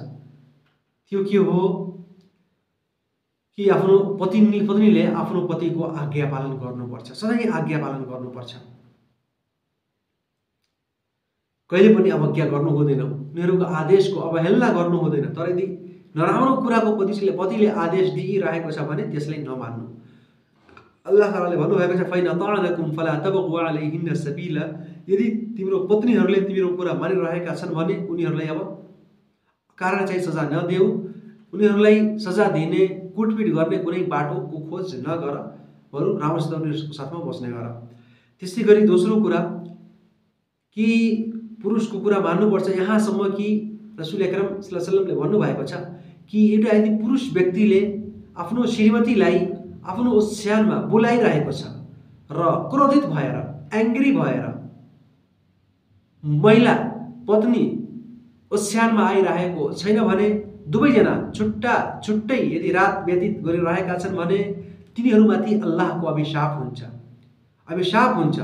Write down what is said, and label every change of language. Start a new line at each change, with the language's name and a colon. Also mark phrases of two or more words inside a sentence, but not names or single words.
Nepali: त्यो के हो कि आफ्नो पत्नीले आफ्नो पतिको आज्ञा पालन गर्नुपर्छ, सधैँ आज्ञा पालन गर्नुपर्छ। कहिले पनि अवज्ञा गर्नु हुँदैन, उनीहरूको आदेशको अवहेलना गर्नु हुँदैन। तर यदि नराम्रो कुराको पतिले आदेश दिइरहेको छ भने त्यसलाई नमान्नु। अल्लाह तालाले भन्नुभएको छ
Arabic: فإن أطعنكم فلا تبغوا عليهن سبيلا,
Nepali: यदि तिम्रो पत्नीहरूले तिम्रो कुरा मानिरहेका छन् भने उनीहरूलाई अब कारण चाहिँ सजा नदेऊ, उनीहरूलाई सजा दिने, कुटपिट गर्ने कुनै बाटोको खोज नगर, बरु राम्रोसित उनीहरूको साथमा बस्ने गर। त्यसै गरी दोस्रो कुरा कि पुरुषको कुरा मान्नुपर्छ, यहाँसम्म कि रसुल अकरम
Arabic: صلى الله عليه وسلم
Nepali: भन्नुभएको छ कि एउटा यदि पुरुष व्यक्तिले आफ्नो श्रीमतीलाई आफ्नो ओछ्यानमा बोलाइरहेको छ र क्रोधित भएर, एङ्ग्री भएर महिला पत्नी ओछ्यानमा आइरहेको छैन भने दुवैजना छुट्टै यदि रात व्यतीत गरिरहेका छन् भने तिनीहरूमाथि अल्लाहको अभिशाप हुन्छ।